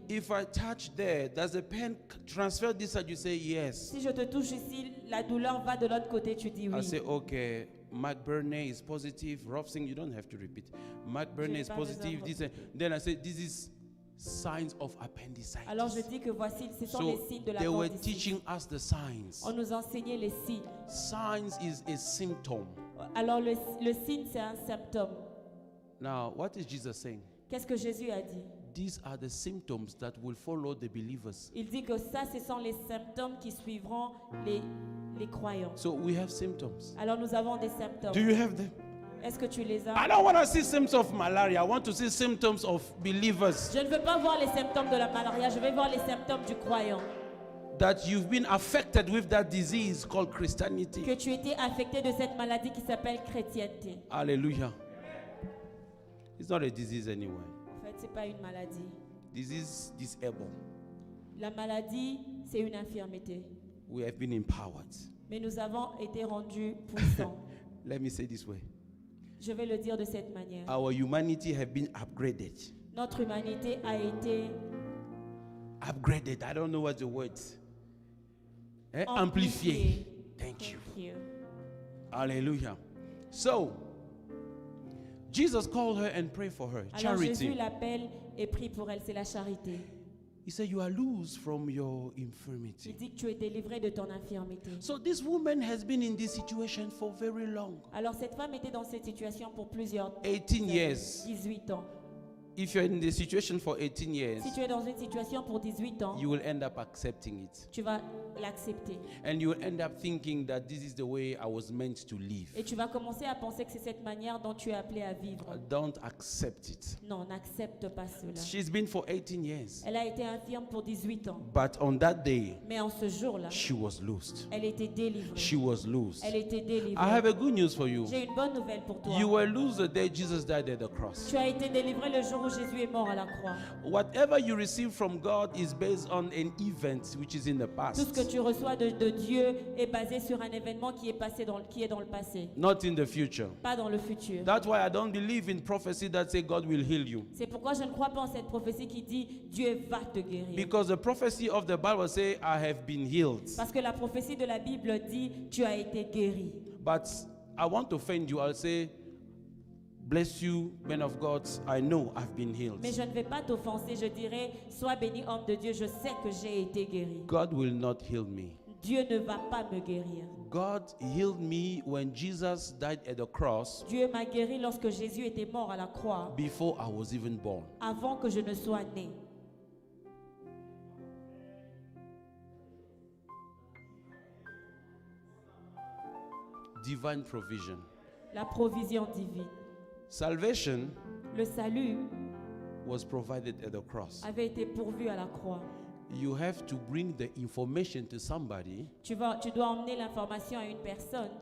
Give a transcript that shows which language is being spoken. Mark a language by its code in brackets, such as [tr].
[en] If I touch there, does the pain transfer this side? You say yes. [fr] Si je te touche ici, la douleur va de l'autre côté, tu dis [en] I [fr] oui. [en] say, okay, Mark Burney is positive. Robson, you don't have to repeat. Mark Burney is [fr] pas besoin [en] positive. [fr] de- [en] This, then I say, this is signs of appendicitis. [fr] Alors je dis que voici, ce sont les [en] So [fr] signes de [en] they were [fr] l'appendicite. [en] teaching us the signs. [fr] On nous enseignait les signes. [en] Signs is a symptom. [fr] Alors le signe, c'est un symptôme. [en] Now, what is Jesus saying? [fr] Qu'est-ce que Jésus a dit? [en] These are the symptoms that will follow the believers. [fr] Il dit que ça, ce sont les symptômes qui suivront les croyants. [en] So we have symptoms. [fr] Alors nous avons des symptômes. [en] Do you have them? [fr] Est-ce que tu les [en] I [fr] as? [en] don't want to see symptoms of malaria. I want to see symptoms of believers. [fr] Je ne veux pas voir les symptômes de la malaria, je vais voir les symptômes du croyant. [en] That you've been affected with that disease called Christianity. [fr] Que tu étais affecté de cette maladie qui s'appelle chrétienté. [en] Hallelujah. It's not a disease anyway. [fr] En fait, ce n'est pas une maladie. [en] Disease disable. [fr] La maladie, c'est une infirmité. [en] We have been empowered. [fr] Mais nous avons été rendus puissants. [en] Let me say this way. [fr] Je vais le dire de cette manière. [en] Our humanity have been upgraded. [fr] Notre humanité a été [en] Upgraded. I don't know what the word. [fr] Amplifié. amplifiée. [en] Thank you. Thank you. Hallelujah. So, Jesus called her and prayed for her. [fr] Alors Jésus [en] Charity. [fr] l'appelle et prie pour elle, c'est la charité. [en] He said, you are loose from your [fr] Il [en] infirmity. [fr] dit que tu es délivré de ton infirmité. [en] So this woman has been in this situation for very long. [fr] Alors cette femme était dans cette situation pour plusieurs [en] 18 years. [fr] 18 ans. [en] If you're in the situation for 18 years, [fr] Si tu es dans une situation pour 18 ans, [en] you will end up accepting it. [fr] tu vas l'accepter. [en] And you will end up thinking that this is the way I was meant to live. [fr] Et tu vas commencer à penser que c'est cette manière dont tu es appelé à vivre. [en] Don't accept it. [fr] Non, n'accepte pas cela. [en] She's been for 18 years. [fr] Elle a été infirme pour 18 ans. [en] But on that day, [fr] Mais en ce jour-là, [en] she was loosed. [fr] elle était délivrée. [en] She was loosed. [fr] Elle était délivrée. [en] I have a good news for you. [fr] J'ai une bonne nouvelle pour toi. [en] You were loosed the day Jesus died at the cross. [fr] Tu as été délivré le jour où Jésus est mort à la croix. [en] Whatever you receive from God is based on an event which is in the [fr] Tout ce que [en] past, [fr] tu reçois de Dieu est basé sur un événement qui est dans le passé, [en] not in the future. [fr] pas dans le futur. [en] That's why I don't believe in prophecy that say God will heal you. [fr] C'est pourquoi je ne crois pas en cette prophétie qui dit Dieu va te guérir. [en] Because the prophecy of the Bible say I have been healed. [fr] Parce que la prophétie de la Bible dit tu as été guéri. [en] But I want to offend you. I'll say, bless you, men of God. I know I've been healed. [fr] Mais je ne vais pas t'offenser, je dirais sois béni homme de Dieu, je sais que j'ai été guéri. [en] God will not heal me. [fr] Dieu ne va pas me guérir. [en] God healed me when Jesus died at the cross [fr] Dieu m'a guéri lorsque Jésus était mort à la croix, [en] before I was even born. [fr] avant que je ne sois né. [en] Divine provision. [fr] La provision divine. [en] Salvation [fr] Le salut [en] was provided at the cross. [fr] avait été pourvu à la croix. [en] You have to bring the information to somebody [fr] Tu dois emmener l'information à une personne